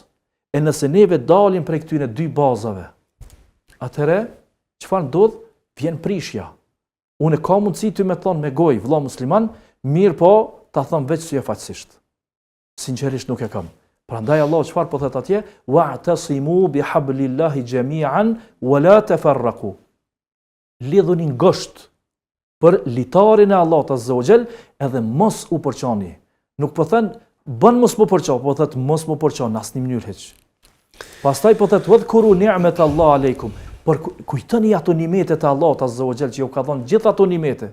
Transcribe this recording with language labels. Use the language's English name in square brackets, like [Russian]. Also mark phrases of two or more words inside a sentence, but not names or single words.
[Albanian] E nëse neve dalim prej këtyre dy bazave, atëherë çfarë ndodh? Vjen prishja. Unë ka mundësi ty me thonë me gojë vëlla musliman, mirë po ta them veç si e faqësisht. Sinqerisht nuk e kam. Prandaj Allah çfarë po thot atje? [Arabic] واعتصموا بحبل الله جميعا ولا تفرقوا. [Albanian] Lidhuni ngosht për litarin e Allahut [Arabic] عز وجل, [Albanian] edhe mos u përçani. Nuk po thën bën mos më përço, po thot mos më përçon në asnjë mënyrë hiç. Pastaj po thot [Arabic] واذكروا نعمة الله عليكم. [Albanian] Por kujtoni ato nimetet e Allahut [Arabic] عز وجل [Albanian] që ju ka dhënë gjithë ato nimete.